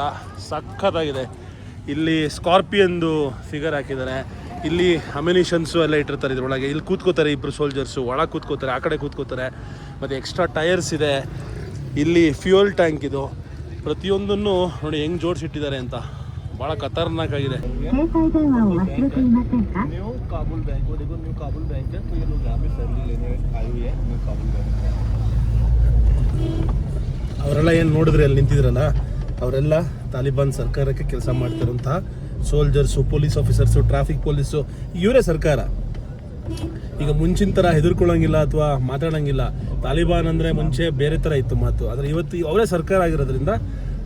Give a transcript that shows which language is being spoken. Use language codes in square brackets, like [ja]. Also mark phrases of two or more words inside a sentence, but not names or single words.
[kn] ಸಖತ್ತಾಗಿದೆ. ಇಲ್ಲಿ ಸ್ಕಾರ್ಪಿಯನ್ದು ಫಿಗರ್ ಹಾಕಿದ್ದಾರೆ. ಇಲ್ಲಿ ಅಮ್ಯುನಿಷನ್ಸು ಎಲ್ಲ ಇಟ್ಟಿರ್ತಾರೆ ಇದ್ರೊಳಗೆ. ಇಲ್ಲಿ ಕೂತ್ಕೋತಾರೆ ಇಬ್ಬರು ಸೋಲ್ಜರ್ಸು, ಒಳಗೆ ಕೂತ್ಕೋತಾರೆ, ಆ ಕಡೆ ಕೂತ್ಕೋತಾರೆ. ಮತ್ತು [en] extra tyres [kn] ಇದೆ. ಇಲ್ಲಿ [en] fuel tank [kn] ಇದು. ಪ್ರತಿಯೊಂದನ್ನು ನೋಡಿ ಹೆಂಗೆ ಜೋಡಿಸಿಟ್ಟಿದ್ದಾರೆ ಅಂತ, ಭಾಳ ಖತರ್ನಾಕಾಗಿದೆ. [hi] न्यू काबुल बैंक, वो देखो न्यू काबुल बैंक है, तो ये लोग यहाँ पे सैलरी लेने आए हुए हैं न्यू काबुल बैंक. [kn] ಅವರೆಲ್ಲ ಏನು ನೋಡಿದ್ರೆ ಅಲ್ಲಿ ನಿಂತಿದ್ರಲ್ಲ, ಅವರೆಲ್ಲ ತಾಲಿಬಾನ್ ಸರ್ಕಾರಕ್ಕೆ ಕೆಲಸ ಮಾಡ್ತಿರೋಂಥ ಸೋಲ್ಜರ್ಸು, [en] police officers, traffic police, [kn] ಇವರೇ ಸರ್ಕಾರ. ಈಗ ಮುಂಚಿನ ಥರ ಹೆದರ್ಕೊಳ್ಳೋಂಗಿಲ್ಲ ಅಥವಾ ಮಾತಾಡೋಂಗಿಲ್ಲ. ತಾಲಿಬಾನ್ ಅಂದರೆ ಮುಂಚೆ ಬೇರೆ ಥರ ಇತ್ತು ಮಾತು, ಆದರೆ ಇವತ್ತು ಅವರೇ ಸರ್ಕಾರ ಆಗಿರೋದ್ರಿಂದ